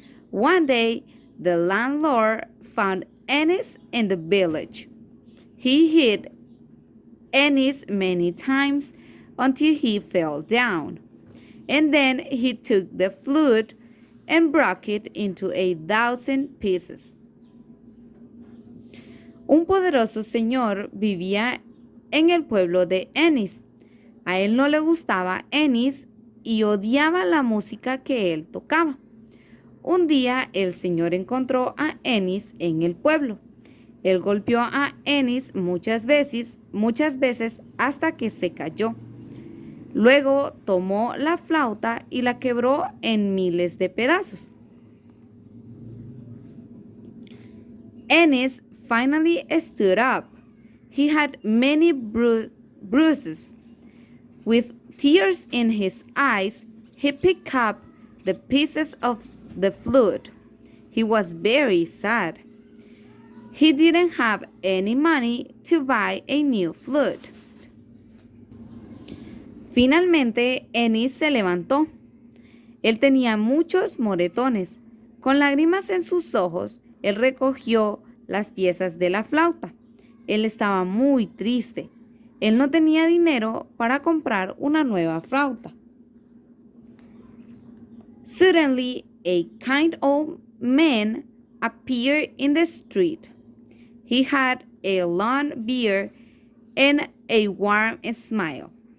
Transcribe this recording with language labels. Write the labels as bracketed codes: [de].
[en] One day, the landlord found Ennis in the village. He hit Ennis many times until he fell down. And then he took the flute and broke it into 1,000 pieces. [es] Un poderoso señor vivía en el pueblo de Ennis. A él no le gustaba Ennis y odiaba la música que él tocaba. Un día el señor encontró a Ennis en el pueblo. Él golpeó a Ennis muchas veces hasta que se cayó. Luego tomó la flauta y la quebró en miles de pedazos. [en] Ennis finally stood up. He had many bruises. With tears in his eyes, he picked up the pieces of the flute. He was very sad. He didn't have any money to buy a new flute. [es] Finalmente, Ennis se levantó. Él tenía muchos moretones. Con lágrimas en sus ojos, él recogió las piezas de la flauta. Él estaba muy triste. Él no tenía dinero para comprar una nueva flauta. [en] Suddenly, a kind old man appeared in the street. He had a long beard and a warm smile.